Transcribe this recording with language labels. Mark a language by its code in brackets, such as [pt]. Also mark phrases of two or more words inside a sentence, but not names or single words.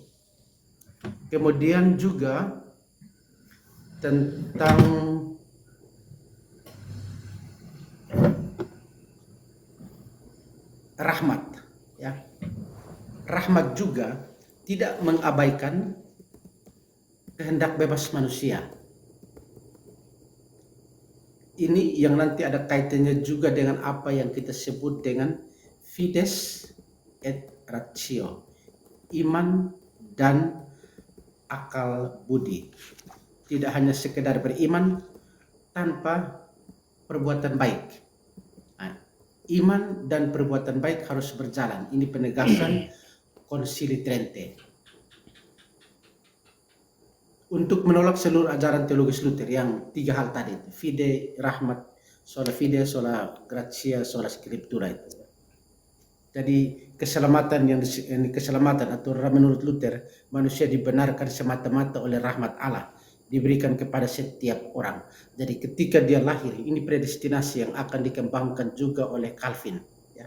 [id] Kemudian juga tentang rahmat ya. Rahmat juga tidak mengabaikan kehendak bebas manusia. Ini yang nanti ada kaitannya juga dengan apa yang kita sebut dengan [la] fides et ratio, [id] iman dan akal budi. Tidak hanya sekedar beriman tanpa perbuatan baik. Nah, iman dan perbuatan baik harus berjalan. Ini penegasan Konsili Trente. Untuk menolak seluruh ajaran teologis Luther yang tiga hal tadi, [la] fide, rahmat, sola fide, sola gratia, sola scriptura itu. [id] Jadi keselamatan keselamatan atau menurut Luther, manusia dibenarkan semata-mata oleh rahmat Allah, diberikan kepada setiap orang. Jadi ketika dia lahir, ini predestinasi yang akan dikembangkan juga oleh Calvin. Ya.